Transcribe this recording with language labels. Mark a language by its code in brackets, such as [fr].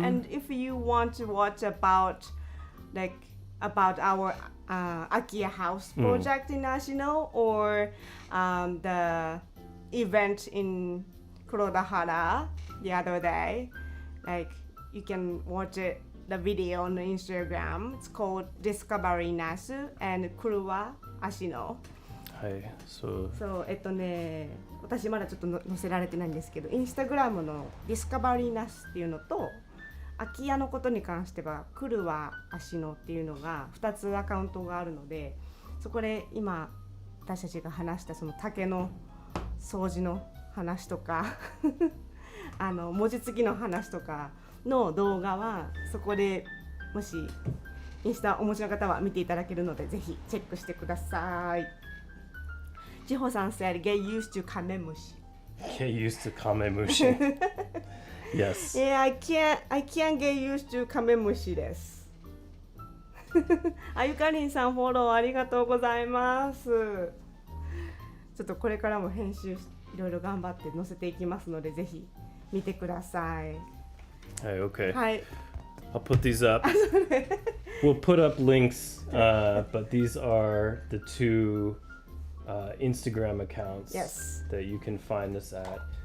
[en] Yeah, and if you want to watch about our Akia House project in National or the event in Kurodahara the other day. Like you can watch it, the video on Instagram. It's called Discovery Nasu and Kuruwa Ashino. [ja] はい、そうそう私まだちょっと載せられてないんですけど、インスタグラムのディスカバリーナスっていうのと、空き家のことに関してはクルワアシノっていうのが2つアカウントがあるので、そこで今私たちが話したその竹の掃除の話とか文字付きの話とかの動画はそこでもしインスタお持ちの方は見ていただけるので、ぜひチェックしてください。 [en] ジホさん said get used to カメムシ。 Get used to カメムシ。 Yes. Yeah, I can't get used to カメムシです。 [ja] あゆかりんさんフォローありがとうございます。ちょっとこれからも編集いろいろ頑張って載せていきますので、ぜひ見てください。はい、OK。はい。 [en] I'll put these up. We'll put up links, but these are the two Instagram accounts that you can find us at.